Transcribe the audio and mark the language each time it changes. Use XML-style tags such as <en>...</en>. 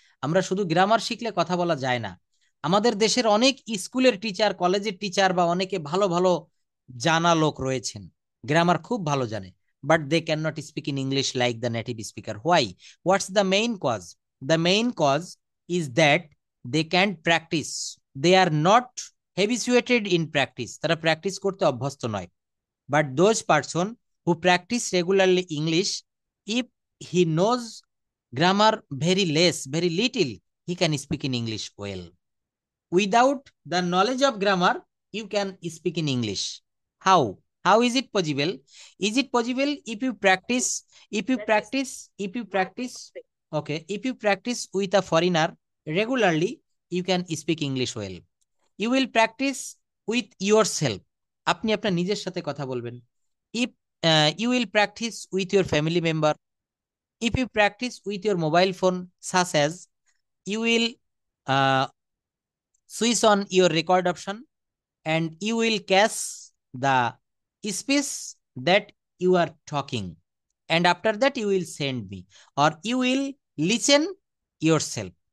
<bn>আমরা শুধু গ্রামার শিখলে কথা বলা যায় না। আমাদের দেশের অনেক স্কুলের টিচার, কলেজের টিচার বা অনেকে ভালো ভালো জানা লোক রয়েছেন, গ্রামার খুব ভালো জানে,</bn> <en>But they can not speak in English like the native speaker. Why? What's the main cause? The main cause is that they can practice, they are not habituated in practice,</en> <bn>তারা practice করতে অভ্যস্ত নয়।</bn> <en>But those person who practice regularly English, if he knows grammar very less, very little, he can speak in English well. Without the knowledge of grammar, you can speak in English. How? How is it possible? Is it possible if you practice, if you practice, if you practice, okay, if you practice with a foreigner regularly, you can speak English well. You will practice with yourself,</en> <bn>আপনি আপনার নিজের সাথে কথা বলবেন।</bn> <en>if you will practice with your family member, if you practice with your mobile phone, such as you will switch on your record option and you will catch the speech that you are talking, and after that you will send me, or you will listen yourself,</en>